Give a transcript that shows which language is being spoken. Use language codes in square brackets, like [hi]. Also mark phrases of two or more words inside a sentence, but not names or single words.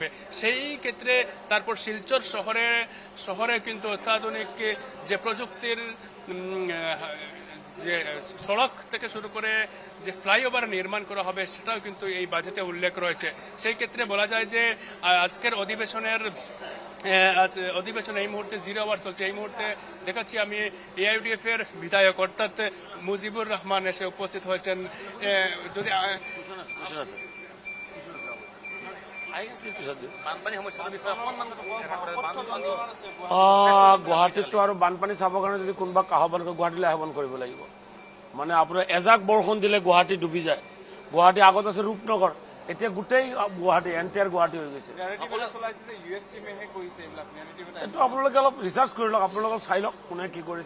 [bn] সেই ক্ষেত্রে তারপর শিলচর শহরে কিন্তু অত্যাধুনিক যে প্রযুক্তির যে সড়ক থেকে শুরু করে যে ফ্লাইওভার নির্মাণ করা হবে, সেটাও কিন্তু এই বাজেটে উল্লেখ রয়েছে। সেই ক্ষেত্রে বলা যায় যে আজকের অধিবেশন এই মুহূর্তে [en] 0 hour [bn] চলছে। এই মুহূর্তে দেখাচ্ছি আমি AIUDF এর বিধায়ক অর্থাৎ মুজিবুর রহমান এসে উপস্থিত হয়েছেন। [as] যদি গুৱাহাটীততো আৰু বানপানী চাবৰ কাৰণে যদি কোনোবা আহ্বান কৰে, গুৱাহাটীলৈ আহ্বান কৰিব লাগিব। মানে আপোনাৰ এজাক বৰষুণ দিলে গুৱাহাটী ডুবি যায়। গুৱাহাটী আগত আছে ৰূপনগৰ, এতিয়া গোটেই গুৱাহাটী এণ্টায়াৰ গুৱাহাটী হৈ গৈছে এইটো আপোনালোকে অলপ ৰিচাৰ্চ কৰি লওক, আপোনালোকে অলপ চাই লওক কোনে কি কৰিছে।